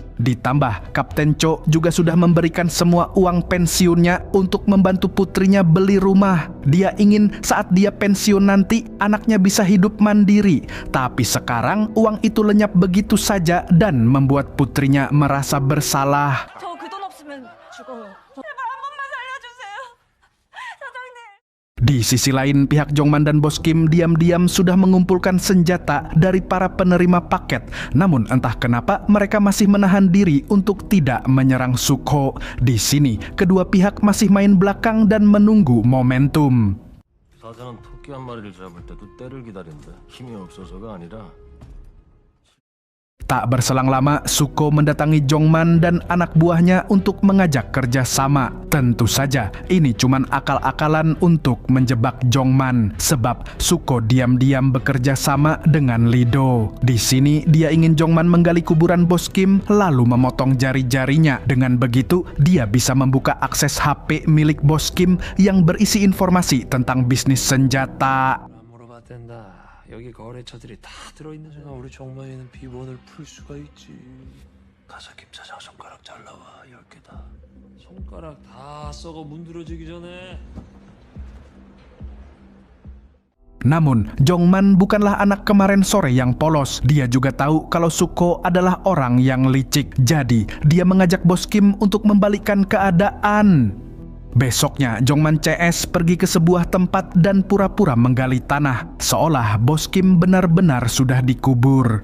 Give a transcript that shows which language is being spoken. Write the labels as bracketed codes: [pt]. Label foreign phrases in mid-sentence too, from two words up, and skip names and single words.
[id] Ditambah, Kapten Cho juga sudah memberikan semua uang pensiunnya untuk membantu putrinya beli rumah. Dia ingin saat dia pensiun nanti, anaknya bisa hidup mandiri. Tapi sekarang, uang itu lenyap begitu saja dan membuat putrinya merasa bersalah. [ko] 저 그 돈 없으면 죽어요. 제발 한 번만 살려주세요. 사장님. [id] Di sisi lain, pihak Jongman dan Bos Kim diam-diam sudah mengumpulkan senjata dari para penerima paket. Namun entah kenapa mereka masih menahan diri untuk tidak menyerang Suko. Di sini, kedua pihak masih main belakang dan menunggu momentum. [ko] 사자는 토끼 한 마리를 잡을 때도 때를 기다린다. 힘이 없어서가 아니라. [id] Tak berselang lama, Suko mendatangi Jongman dan anak buahnya untuk mengajak kerjasama. Tentu saja, ini cuman akal-akalan untuk menjebak Jongman. Sebab Suko diam-diam bekerja sama dengan Lido. Di sini, dia ingin Jongman menggali kuburan Bos Kim, lalu memotong jari-jarinya. Dengan begitu, dia bisa membuka akses HP milik Bos Kim yang berisi informasi tentang bisnis senjata. [ko] 여기 거래처들이 다 들어있는 순간 우리 정만이는 비번을 풀 수가 있지. 가서 김 사장 손가락 잘라와 10개다. 손가락 다 썩어 문드러지기 전에. [id] Namun, Jongman bukanlah anak kemarin sore yang polos. Dia juga tahu kalau Suko adalah orang yang licik. Jadi, dia mengajak Bos Kim untuk membalikkan keadaan. Besoknya, Jongman CS pergi ke sebuah tempat dan pura-pura menggali tanah, seolah Bos Kim benar-benar sudah dikubur.